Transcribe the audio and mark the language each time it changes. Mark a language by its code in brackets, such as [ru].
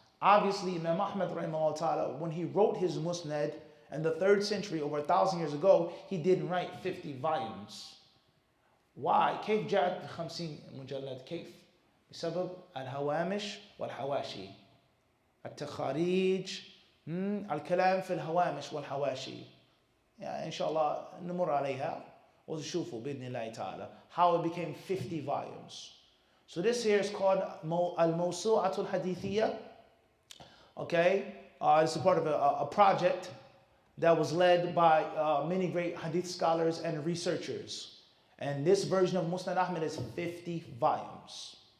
[en] Obviously, Imam Ahmad rahimahullah ta'ala, when he wrote his Musnad in the 3rd century, over 1,000 years ago, he didn't write 50 volumes. Why? [ar] كيف جاءت ب50 مجلد؟ كيف؟ بسبب الهوامش والحواشي. التخاريج، الكلام في الهوامش والحواشي. يعني إن شاء الله نمر عليها وتشوفوا بإذن الله تعالى [en] how it became 50 volumes. So this here is called Al-Mawsu'atu Al-Hadithiyya. Okay, it's a part of a project that was led by many great hadith scholars and researchers. And this version of Musnad Ahmad is 50 volumes.